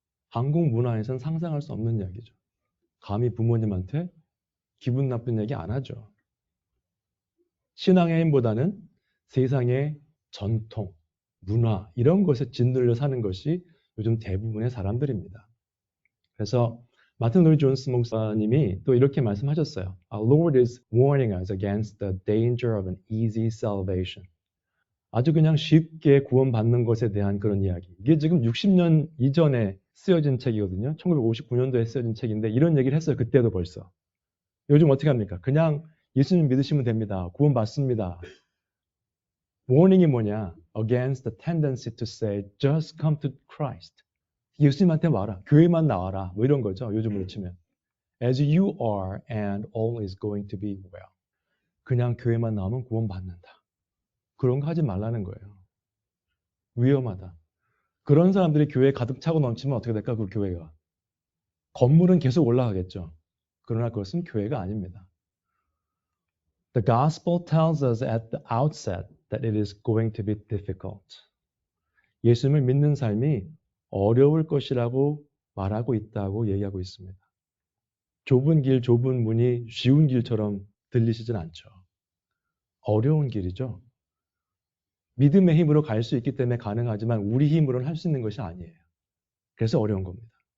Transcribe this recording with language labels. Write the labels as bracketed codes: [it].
[ko] 한국 문화에서는 상상할 수 없는 이야기죠. 감히 부모님한테 기분 나쁜 얘기 안 하죠. 신앙의 힘보다는 세상의 전통, 문화 이런 것에 짓눌려 사는 것이 요즘 대부분의 사람들입니다. 그래서 마틴 로이드 존스 목사님이 또 이렇게 말씀하셨어요. [en] Our Lord is warning us against the danger of an easy salvation. [ko] 아주 그냥 쉽게 구원받는 것에 대한 그런 이야기. 이게 지금 60년 이전에 쓰여진 책이거든요. 1959년도에 쓰여진 책인데 이런 얘기를 했어요. 그때도 벌써. 요즘 어떻게 합니까? 그냥 예수님 믿으시면 됩니다. 구원받습니다. warning이 뭐냐? [en] Against the tendency to say, just come to Christ. [ko] 예수님한테 와라. 교회만 나와라. 이런 거죠. 요즘으로 치면. [en] As you are and all is going to be well. [ko] 그냥 교회만 나오면 구원받는다. 그런 거 하지 말라는 거예요. 위험하다. 그런 사람들이 교회에 가득 차고 넘치면 어떻게 될까? 그 교회가. 건물은 계속 올라가겠죠. 그러나 그것은 교회가 아닙니다. [en] The gospel tells us at the outset that it is going to be difficult. [ko] 예수님을 믿는 삶이 어려울 것이라고 말하고 있다고 얘기하고 있습니다. 좁은 길, 좁은 문이 쉬운 길처럼 들리시진 않죠. 어려운 길이죠. 믿음의 힘으로 갈 수 있기 때문에 가능하지만 우리 힘으로는 할 수 있는 것이 아니에요. 그래서 어려운 겁니다.